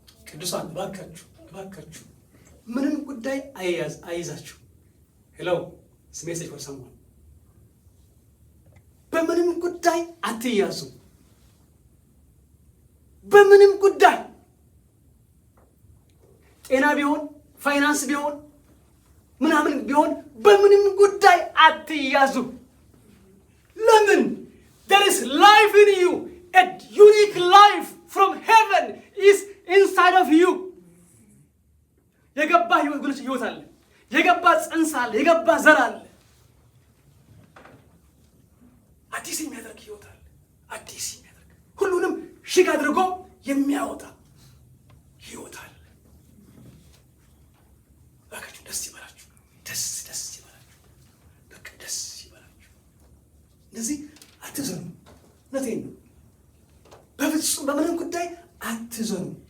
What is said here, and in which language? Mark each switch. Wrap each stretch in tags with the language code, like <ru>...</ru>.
<am>ቅዱሳን እባካችሁ ምንም ጉዳይ አይይዛችሁ።</am> <en>ሄሎ ሜሴጅ ፎር ሰምዋን።</en> <am>በምንም ጉዳይ አትያዙ። በምንም ጉዳይ ጤና ቢሆን ፋይናንስ ቢሆን ምናምን ቢሆን በምንም ጉዳይ አትያዙ። ለምን?</am> <en>there is life in you, a unique life from heaven is inside of you.</en> <am>የገባ ህይወት አለ፣ የገባ ጽንስ አለ፣ የገባ ዘር አለ፣ አዲስ የሚያደርግ ህይወት አለ፣ አዲስ የሚያደርግ ሁሉንም ሽግ አድርጎ የሚያወጣ ህይወት አለ። ባካችሁ ደስ ይበላችሁ፣ ደስ ይበላችሁ፣ በቃ ደስ ይበላችሁ። እንደዚህ አትዘኑ። እውነቴን ነው። በፍጹም በምንም ጉዳይ አትዘኑ።</am>